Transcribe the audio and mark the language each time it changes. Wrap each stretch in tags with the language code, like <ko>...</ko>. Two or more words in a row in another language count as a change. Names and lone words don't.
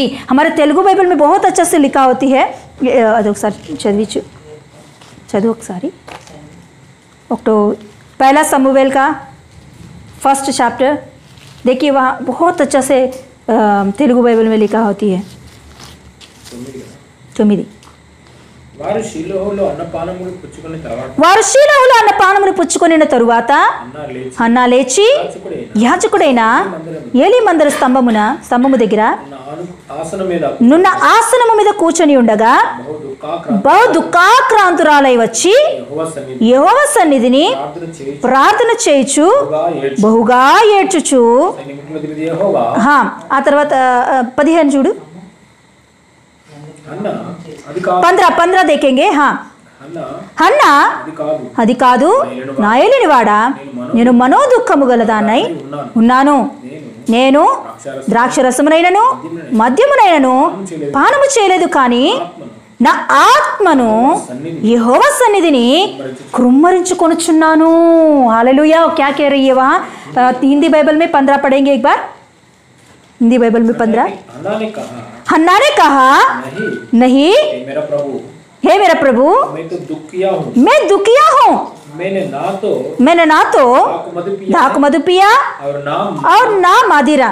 <hi>हमारे तेलुगु बाइबल में बहुत अच्छा से लिखा होती है। चलो सारी पहला समूएल का 1 चैप्टर, देखिए वहाँ बहुत अच्छा से तेलुगु बाइबल में लिखा होती है। 9</hi> <te>వారు షిలోహులో అన్నపానములు పుచ్చుకొనిన తరువాత హన్నా లేచి యాజకుడైన ఏలీ మందిర స్తంభము దగ్గర నున్న ఆసనము మీద కూర్చొని ఉండగా బహు దుఃఖాక్రాంతురాలై వచ్చి యెహోవా సన్నిధిని ప్రార్థన చేయుచు బహుగా ఏడ్చుచు, ఆ తర్వాత 15 చూడు, 15 देखेंगे।</te> <hi>हाँ,</hi> <te>హన్నా అది కాదు, నా ఏలినవాడా, నేను మనోదుఃఖము గలదాన్నై ఉన్నాను. నేను ద్రాక్షరసమునైనను మద్యమునైనను పానము చేయలేదు, కానీ నా ఆత్మను యెహోవా సన్నిధిని కృమ్మరించుకొనుచున్నాను।</te> <hi>हालेलुया। क्या कह रही है वहाँ? हिंदी बाइबल में 15 पढ़ेंगे एक बार। हिंदी बाइबल में 15। हन्ना ने कहा, नहीं हे मेरा प्रभु, मैं दुखिया हूँ। मैंने ना तो दाख मधु पिया और ना मदिरा।</hi>